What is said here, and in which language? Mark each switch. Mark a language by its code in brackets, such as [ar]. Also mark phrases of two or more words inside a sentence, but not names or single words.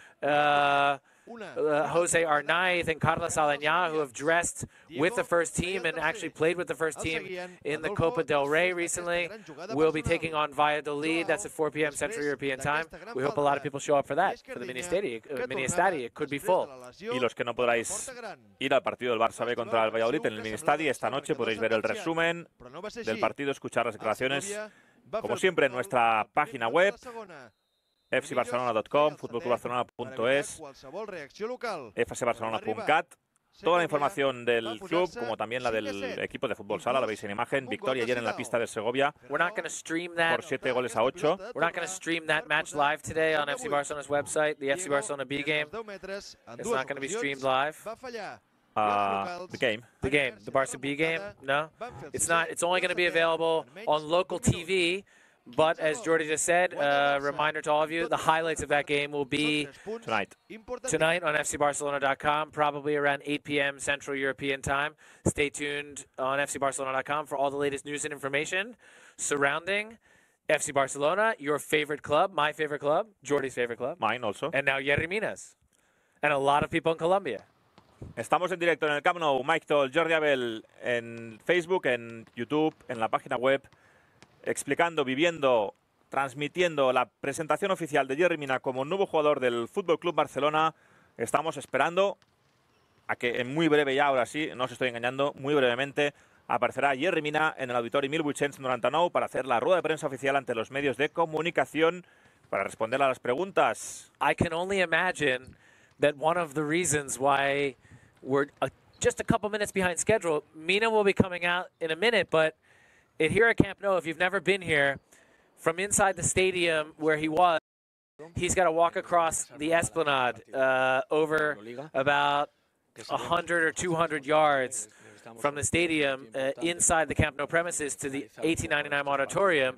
[en] Jose Arnaiz and Carlos Aleñá, who have dressed with the first team and actually played with the first team in the Copa del Rey recently, will be taking on Valladolid. That's at 4 p.m. Central European time. We hope a lot of people show up for that, for the mini estadi. It could be full. [es] Y los que no podráis ir al partido del Barça B contra el Valladolid en el mini estadi, esta noche podréis ver el resumen del partido, escuchar las declaraciones, como siempre, en nuestra página web, fcbarcelona.com, futbolclubbarcelona.es, fcbarcelona.cat. Toda la información del club, como también la del equipo de fútbol sala, la veis en imagen. Victoria ayer en la pista de Segovia por 7-8. [en] We're not going to stream that match live today on FC Barcelona's website, the FC Barcelona B game. It's not going to be streamed live. The game. The Barca B game? No, it's not. It's only going to be available on local TV. But as Jordi just said, reminder to all of you, the highlights of that game will be tonight on fcbarcelona.com, probably around 8 p.m. Central European time. Stay tuned on fcbarcelona.com for all the latest news and information surrounding FC Barcelona, your favorite club, my favorite club, Jordi's favorite club. Mine also. And now Yerry Mina's. And a lot of people in Colombia. [es] Estamos en directo en el Camp Nou. Mike Toll, Jordi Abel en Facebook, en YouTube, en la página web, explicando, viviendo, transmitiendo la presentación oficial de Yerry Mina como nuevo jugador del Fútbol Club Barcelona. Estamos esperando a que en muy breve, ya ahora sí, no os estoy engañando, muy brevemente aparecerá Yerry Mina en el Auditori 1899 para hacer la rueda de prensa oficial ante los medios de comunicación para responder a las preguntas. [en] I can only imagine that one of the reasons why we're just a couple minutes behind schedule, Mina will be coming out in a minute, but here at Camp Nou, if you've never been here, from inside the stadium where he was, he's got to walk across the Esplanade over about 100 or 200 yards from the stadium inside the Camp Nou premises to the 1899 auditorium.